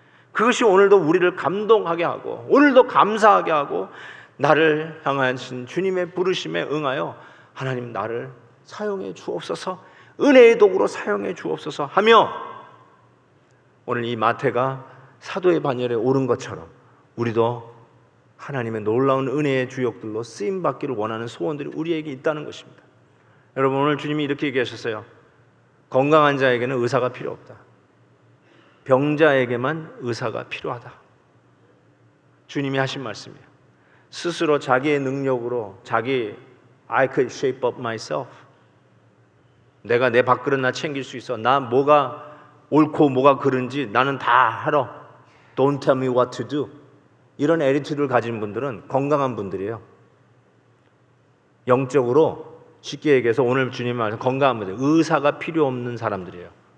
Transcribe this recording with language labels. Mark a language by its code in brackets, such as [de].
[ko] 그것이 오늘도 우리를 감동하게 하고 오늘도 감사하게 하고 나를 향하신 주님의 부르심에 응하여 하나님 나를 사용해 주옵소서, 은혜의 도구로 사용해 주옵소서 하며 오늘 이 마태가 사도의 반열에 오른 것처럼 우리도 하나님의 놀라운 은혜의 주역들로 쓰임받기를 원하는 소원들이 우리에게 있다는 것입니다. 여러분 오늘 주님이 이렇게 얘기하셨어요. 건강한 자에게는 의사가 필요 없다. 병자에게만 의사가 필요하다. 주님이 하신 말씀이에요. 스스로 자기의 능력으로 [en] I could shape up myself. [ko] 내가 내 밥그릇 나 챙길 수 있어. 나 뭐가 옳고 뭐가 그른지 나는 다 알아. [en] Don't tell me what to do. [ko] 이런 애리튜드를 가진 분들은 건강한 분들이에요. 영적으로 쉽게 얘기해서 오늘 주님 말씀 건강한 분들, 의사가 필요 없는 사람들이에요.